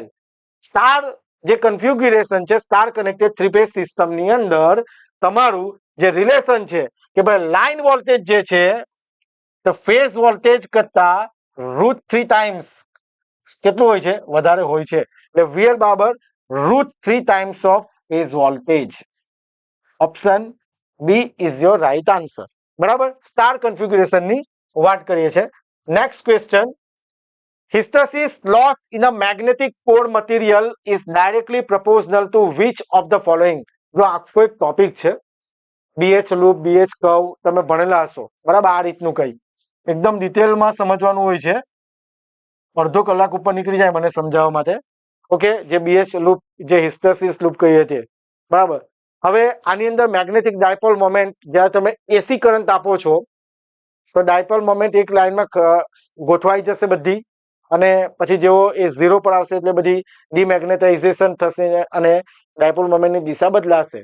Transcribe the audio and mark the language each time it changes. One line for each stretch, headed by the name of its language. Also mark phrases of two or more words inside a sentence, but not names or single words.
Gujarati: સ્ટાર જે કન્ફિગ્યુરેશન છે
English: star connected 3-phase
Gujarati: સિસ્ટમની અંદર તમારું જે રિલેશન છે કે ભાઈ
English: line voltage
Gujarati: જે છે તો
English: phase voltage
Gujarati: કરતા √3 ટાઈમ્સ કેટલું હોય છે? વધારે હોય છે. એટલે VL બરાબર √3
English: times of phase voltage. option B is your right answer.
Gujarati: બરાબર, સ્ટાર કન્ફિગ્યુરેશનની વાત કરીએ છીએ.
English: next question, hysteresis loss in a magnetic core material is directly proportional to which of the following?
Gujarati: જો આખો એક ટોપિક છે, BH લૂપ, BH કર્વ, તમે ભણેલા હશો. બરાબર, આ રીતનું કઈ એકદમ ડિટેલમાં સમજવાનું હોય છે. અડધો કલાક ઉપર નીકળી જાય મને સમજાવવા માટે. ઓકે, જે BH લૂપ, જે
English: hysteresis loop
Gujarati: કહીએ છીએ. બરાબર, હવે આની અંદર
English: magnetic dipole moment,
Gujarati: જ્યારે તમે
English: AC current
Gujarati: આપો છો તો
English: dipole moment
Gujarati: એક લાઈનમાં ગોઠવાઈ જશે બધી, અને પછી જેવો એ 0 પર આવશે એટલે બધી ડિમેગ્નેટાઇઝેશન થશે અને ડાયપોલ મોમેન્ટની દિશા બદલાશે.